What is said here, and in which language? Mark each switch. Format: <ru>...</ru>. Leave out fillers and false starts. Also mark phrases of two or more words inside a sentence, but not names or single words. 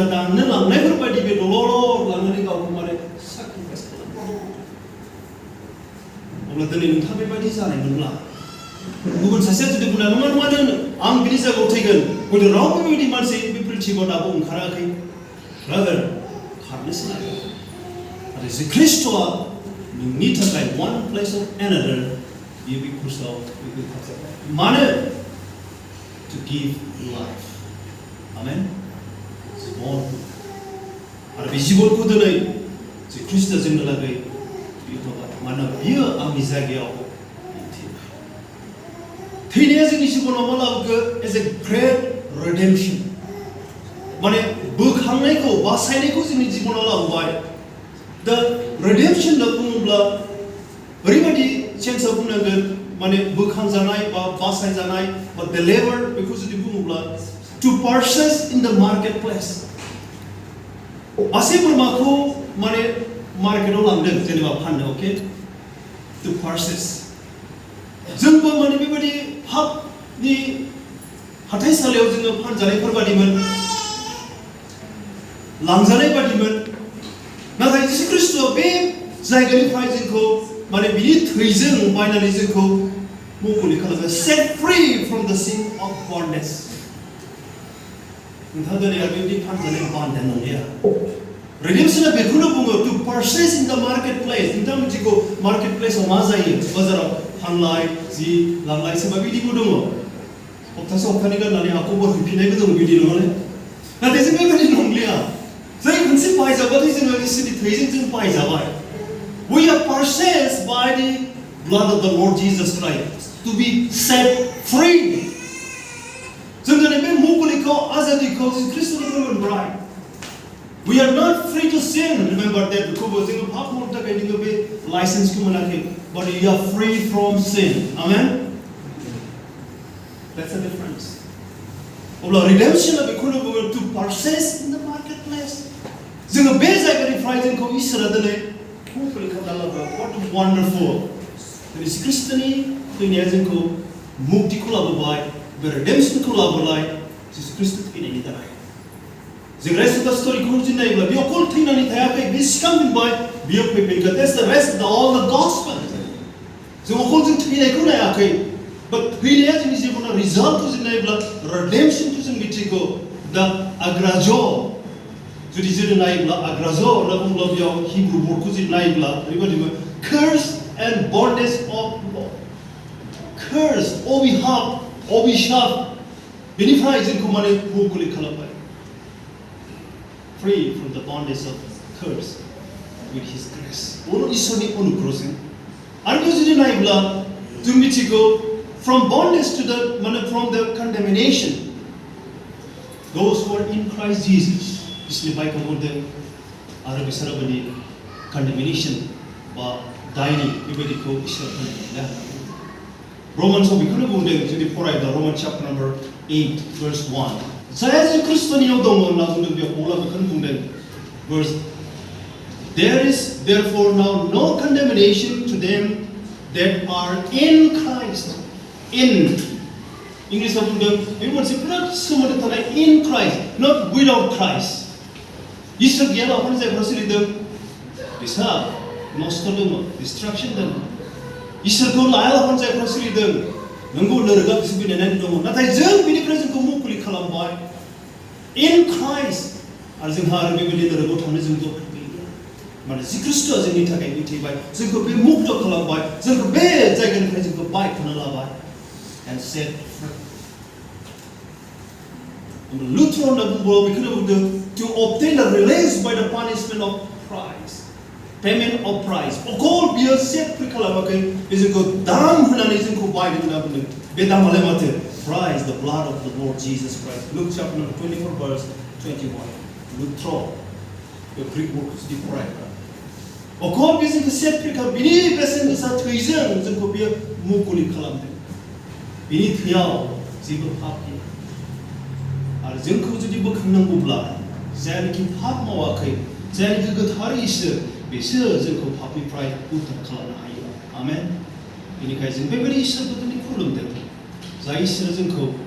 <brx>दाननो लांनायफोर बायदि बे दलर लांनानै गावखौ माने साक्रिफाइस खालामो अब्ला दिनै नोंथाङा बेबायदि जानायमोनब्ला गुबुन सासेया जुदि बुंना नङा आं बिनि जायगायाव थैगोन हयथ' रावबो बेबायदि मानसि बे प्रिन्सिपाव दाबो ओंखाराखै Brother, खारनोसो नांगौ आरो जे ख्रिस्ट'आ नोंनि थाखाय</brx> <en>one place of another</en> <brx>बियो बे क्रसआव बेखौ खालामबाय मानो</brx> <en>to give life amen</en> <brx>जिबन आरो बे जिबनखौ दिनै जे ख्रिस्ट'आ जोंनो लागै बियो होबाय मानोना बियो आंनि जायगायाव थैनाया जोंनि जिबनाव मा लाबोखो</brx> <en>as a great redemption</en> <brx>माने बोखांनायखौ बासायनायखौ जोंनि जिबनाव लाबोबाय दा redemption होनना बुङोब्ला ओरैबायदि सेन्सआव बुंनांगोन माने बोखांजानाय बा बासायजानाय बा deliver बेखौ जुदि बुङोब्ला</brx> <en>to purchase in the marketplace</en> <brx>मासे बोरमाखौ माने मार्केटआव लांदों जेनेबा फाननो अके</brx> <en>to purchase</en> <brx>जोंबो माने बेबायदि हाबनि हाथाइसालियाव जोङो फानजानायफोर बादिमोन लांजानाय बादिमोन नाथाय जिसु ख्रिस्ट'आ बे जायगानिफ्राय जोंखौ माने बिनि थैजों बायनानै जोंखौ मुक्ति खालामो</brx> <en>set free from the sin of bondage</en> <brx>नोंथाङा दिनै आरो बेबायदि फानजानाय बान्धा नंलिया redemptionआ बेखौनो बुङो</brx> <en>to purchase in the marketplace</en> <brx>नोंथाङा मिथिगौ marketplaceआव मा जायो बाजाराव फानलाय जि लांलाय सोरबा बिदिबो दङ सप्तासे गाननानै आखौ बोखांफिननायबो दङ बिदि नङाले नाथाय जों बेबायदि नंलिया जों खनसे बायजाबाथाय जोङो इसोरनि थैजों जों बायजाबाय</brx> <en>we are purchased by the blood of the Lord Jesus Christ to be set free</en> <brx>जों दिनै बे मुक्तिखौ आजादिखौ ख्रिस्ट'निफ्राय मोनबाय</brx> <en>we are not free to sin remember that</en> <brx>बेखौबो जोङो पाप मावनो थाखाय जोङो बे लाइसेन्सखौ मोनाखै</brx> <en>but you are free from sin amen that's the difference</en> <brx>अब्ला redemptionआ बेखौनो बुङो</brx> <en>to purchase in the marketplace</en> <brx>जोङो बे जायगानिफ्राय जोंखौ इसोरा दिनै मुक्ति खालामना लाबोबाय</brx> <en>what wonderful</en> <brx>दिनै ख्रिस्ट'नि फैनाया जोंखौ मुक्तिखौ लाबोबाय बे redemptionखौ लाबोबाय जिसु ख्रिस्ट थैनायनि थाखाय जों</brx> <en>rest of the story</en> <brx>खौ जुदि नायोब्ला बेयाव अकल थैनानै थायाखै बे सिगांनिफ्राय बियो फैफिनगोन</brx> <en>that's the rest of all the gospel</en> <brx>जों अकल जों थैनायखौ नायाखै but थैनाया जोंनि जिबनाव रिजाल्टखौ जों नायोब्ला redemptionखौ जों मिथिगौ दा agrajo जुदि जों नायोब्ला agrajo होनना बुङोब्ला बेयाव</brx> <en>Hebrew word</en> <brx>जों नायोब्ला ओरैबायदिमोन</brx> <en>curse and bondage of law curse</en> <brx>अभिशाप बेनिफ्राय जोंखौ माने मुक्ति खालामबाय</brx> <en>free from the bondage of curse with his grace</en> <brx>इसोरनि अनुग्रहजों आरो जुदि नायोब्ला जों मिथिगौ</brx> <en>from bondage to the from the condemnation those who are in Christ Jesus</en> <brx>इसलिए बाइबल बुंदों आरो बिसोरो माने condemnation बा दायनि बेबायदिखौ इसोर होनदों Romans बेखौनो बुंदों जुदि फरायोब्ला</brx> <en>Roman chapter number 8 verse 1</en> <brx>जायहा जिसु ख्रिस्ट'नियाव दङ होनना बुंदों बेयाव पौला बेखौनो</brx> <en>बुंदों verse there is therefore now no condemnation to them that are in Christ in</en> <brx>इंग्लिशआव बुंदों बे मोनसे बिराद सोमोन्दो थानाय</brx> <en>in Christ not without Christ</en> <brx>इसोर गैयालाबानो जायफोरा सोलिदों बिसोरहा नस्थ' दङ डिस्ट्राक्शन दङ इसोरखौ लायालाबानो जायफोरा सोलिदों नंगौ लोरगा बिसोर बिनायनानै दङ नाथाय जों बिनिफ्राय जोंखौ मुक्ति खालामबाय</brx> <en>in Christ</en> <brx>आरो जोंहा आरो बेबायदि लोरगाव थांनो जों दरखार गैया माने जि ख्रिस्ट'आ जोंनि थाखाय थैबाय जोंखौ बे मुक्त खालामबाय जोंखौ बे जायगानिफ्राय जोंखौ बायख'ना लाबाय</brx> <en>and set free Luther</en> <brx>होनना बुङोब्ला बेखौनो बुंदों</brx> <en>to obtain a release by the punishment of Christ payment of price</en> <brx>अकल बियो</brx> <en>set free</en> <brx>खालामाखै बे जोंखौ दाम होनानै जोंखौ बायदों होनना बुंदों बे दामालाय माथो</brx> <en>price the blood of the Lord Jesus Christ</en> <brx>Luke</brx> <en>chapter number 24 verse 21 Luther the Greek word is different</en> <brx>अकल बे जोंखौ</brx> <en>set free</en> <brx>खालाम बिनि बेसेन गोसा थैजों जोंखौ बियो मुक्ति खालामदों बिनि थैयाव जेबो पाप गैया आरो जोंखौ जुदि बोखांनांगौब्ला जायनोखि पाप मावाखै जायनोखि गोथार इसोर बिसोर जोंखौ पापनिफ्राय उद्धार खालामनो हायो आमेन बेनिखायनो जों बेबायदि इसोरखौ दिनै खुलुमदों जाय इसोरा जोंखौ</brx>